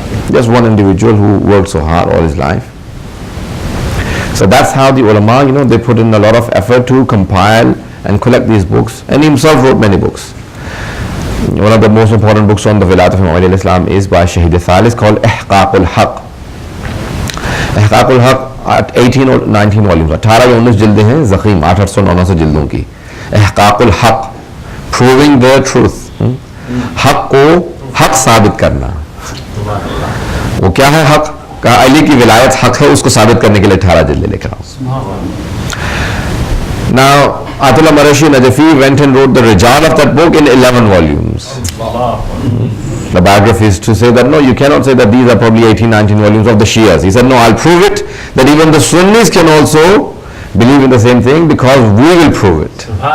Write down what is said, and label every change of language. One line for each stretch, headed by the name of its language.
English: Just one individual who worked so hard all his life. So that's how the ulama, they put in a lot of effort to compile and collect these books, and he himself wrote many books. One of the most important books on the Vilayat of Imam Ali Islam is by Shahid Thalith, called Ihqaqul Haq.
Urdu: Ihqaqul Haq
English: at 18 or 19 volumes,
Urdu: 18 یا 19 جلدیں ہیں زخیم 800-900 جلدوں کی. احقاق الحق,
English: proving the truth,
Urdu: حق کو حق ثابت کرنا. وہ کیا ہے حق؟ کہا علی کی ولایت حق ہے, اس کو ثابت کرنے کے لیے 18 جلدیں لے کر آؤ.
English: Now Ayat Ullah Marashi Najafi went and wrote the Rijal of that book in 11 volumes. The biographies to say that no, you cannot say that these are probably 18-19 volumes of the Shias. He said no, I'll prove it that even the Sunnis can also believe in the same thing because we will prove it.